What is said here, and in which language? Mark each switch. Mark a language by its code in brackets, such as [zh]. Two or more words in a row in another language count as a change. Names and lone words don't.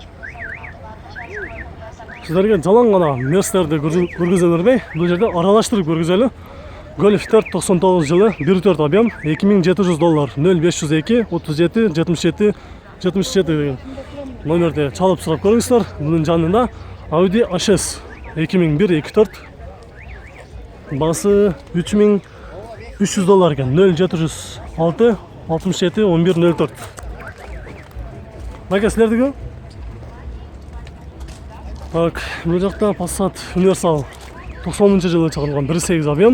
[ky] Сиздерге жалаң гана Мерстерди көргөзө бербей, бул жерде аралаштырып көргөзөлү. Golf 4 99 жылы, 1.4 объем, $2700. 0502 37 77 77 деген номерде чалып сурап көрүңүздөр. Бунун жанында Audi A6 2001 24 Басы 3300 доллар екен. 0706 67 11 04. [kk] Бәке, сілердігі? Так, бұл жақта Passat Universal 90 жылы шығарылған 1.8 объем.